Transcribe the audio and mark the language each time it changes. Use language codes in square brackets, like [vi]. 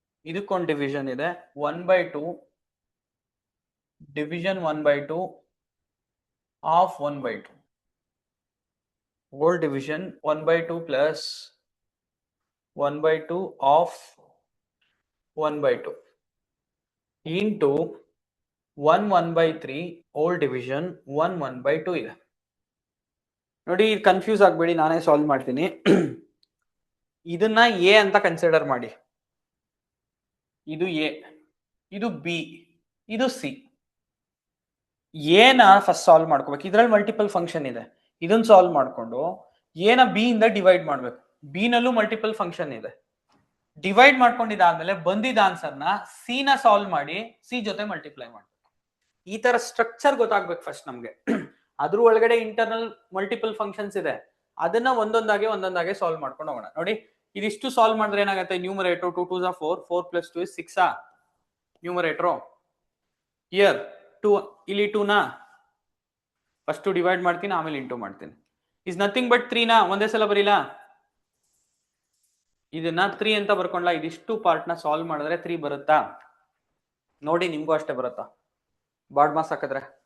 [kn] ಇದಕ್ಕೊಂದು ಡಿವಿಷನ್ ಇದೆ [en] 1/2 division 1/2 of 1/2 whole division 1/2 plus 1/2 of 1/2 into 1/3 whole division 1/2 ಇದೆ. [kn] ನೋಡಿ ಕನ್ಫ್ಯೂಸ್ ಆಗ್ಬೇಡಿ, ನಾನೇ ಸಾಲ್ವ್ ಮಾಡ್ತೀನಿ. ಇದನ್ನ ಎ ಅಂತ ಕನ್ಸಿಡರ್ ಮಾಡಿ. ಇದು ಎ, ಇದು ಬಿ, ಇದು ಸಿ. ಎನ ಫಸ್ಟ್ ಸಾಲ್ವ್ ಮಾಡ್ಕೋಬೇಕು. ಇದ್ರಲ್ಲಿ ಮಲ್ಟಿಪಲ್ ಫಂಕ್ಷನ್ ಇದೆ. ಇದನ್ನ ಸಾಲ್ವ್ ಮಾಡ್ಕೊಂಡು ಎನ ಬಿ ಇಂದ ಡಿವೈಡ್ ಮಾಡ್ಬೇಕು. ಬಿ ನಲ್ಲೂ ಮಲ್ಟಿಪಲ್ ಫಂಕ್ಷನ್ ಇದೆ. ಡಿವೈಡ್ ಮಾಡ್ಕೊಂಡಿದ್ದಾದ್ಮೇಲೆ ಬಂದಿದ್ದ ಆನ್ಸರ್ನ ಸಿ ನ ಸಾಲ್ವ್ ಮಾಡಿ ಸಿ ಜೊತೆ ಮಲ್ಟಿಪ್ಲೈ ಮಾಡ್ಬೇಕು. ಈ ತರ ಸ್ಟ್ರಕ್ಚರ್ ಗೊತ್ತಾಗ್ಬೇಕು ಫಸ್ಟ್ ನಮ್ಗೆ. ಅದ್ರ ಒಳಗಡೆ ಇಂಟರ್ನಲ್ ಮಲ್ಟಿಪಲ್ ಫಂಕ್ಷನ್ಸ್ ಇದೆ, ಅದನ್ನ ಒಂದೊಂದಾಗೆ ಸಾಲ್ವ್ ಮಾಡ್ಕೊಂಡು ಹೋಗೋಣ. ನೋಡಿ ಇದಿಷ್ಟು ಸಾಲ್ವ್ ಮಾಡಿದ್ರೆ ಏನಾಗುತ್ತೆ? Numerator [en] 2 2s are 4, 4 plus 2 is 6 numerator. [kn] Year 2, ಇಲ್ಲಿ 2 ನ ಫಸ್ಟ್ ಡಿವೈಡ್ ಮಾಡ್ತೀನಿ, ಆಮೇಲೆ ಇಂಟು ಮಾಡ್ತೀನಿ. [en] is nothing but 3 [kn] ನ ಒಂದೇ ಸಲ ಬರೀಲಾ? ಇದನ್ನ 3 ಅಂತ ಬರ್ಕೊಂಡ್ಲಾ? ಇದಿಷ್ಟು ಪಾರ್ಟ್ ನ ಸಾಲ್ವ್ ಮಾಡಿದ್ರೆ 3 ಬರುತ್ತಾ? ನೋಡಿ ನಿಮ್ಗೂ ಅಷ್ಟೇ ಬರುತ್ತಾ? ಬಾರ್ಡ್ ಮಾಸ್ ಹಾಕಿದ್ರೆ